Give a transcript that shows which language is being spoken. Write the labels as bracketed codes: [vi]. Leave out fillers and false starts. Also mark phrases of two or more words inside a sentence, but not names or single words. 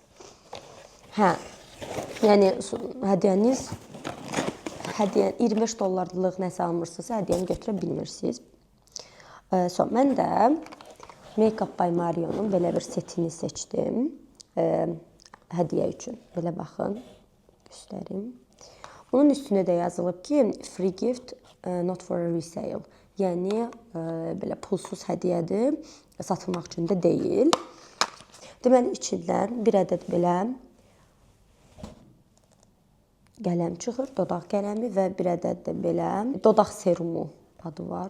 [az] Hə, yəni hədiyyəniz $25-lıq nəsə almırsınızsa, hədiyyəni götürə bilmirsiniz. Mən də Make-up by Mario'nun belə bir setini seçdim hədiyyə üçün. Belə baxın, göstərim. Bunun üstünə də yazılıb ki, [en] free gift, not for a resale. [az] Yəni, belə pulsuz hədiyyədir, satılmaq üçün də deyil. Deməli, içindən bir ədəd belə qələm çıxır, dodaq qələmi və bir ədəd də belə dodaq serumu adı var.